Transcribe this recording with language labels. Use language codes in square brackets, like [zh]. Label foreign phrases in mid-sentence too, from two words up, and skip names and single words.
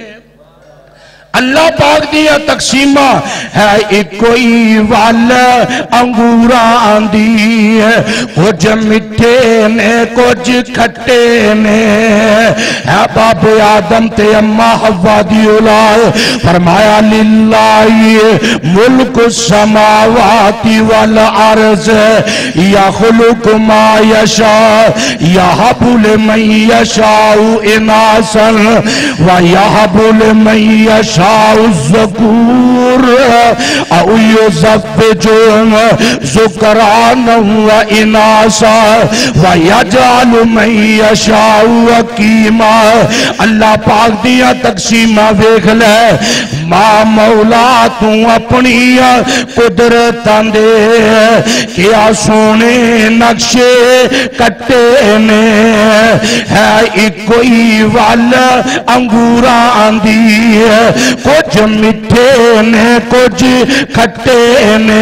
[pa] اللہ پاک دیا تقسیما ہے اکو ہی ول انگوراں دی، کجھ مٹھے نے کجھ کھٹے نے. ہے بابے آدم تے اماں حوا دی اولاد. [ar] फरमाया لله ملك السماوات والأرض يخلق ما يشاء يهب لمن يشاء إناثا ويهب لمن يشاء الذكور أو يزوجهم ذكرانا وإناثا ويجعل من يشاء عقيما. [pa] اللہ پاک دیا تقسیما ویکھ لے، ماں مولا تو اپنی قدرتاں دے کیا سوہنے نقشے کٹے نے. ہے اکو ہی ول انگوراں دی، کجھ مٹھے نے کجھ کھٹے نے.